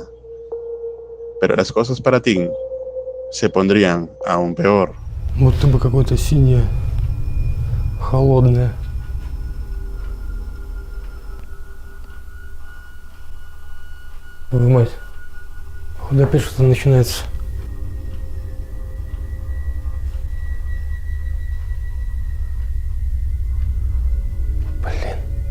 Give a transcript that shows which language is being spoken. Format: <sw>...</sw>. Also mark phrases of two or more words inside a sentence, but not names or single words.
<es>Pero las cosas para Tim se pondrían aún peor.</es> <ru>Будто бы какое-то синее, холодное. Ой, мать. Походу опять что-то начинается. Блин.</ru>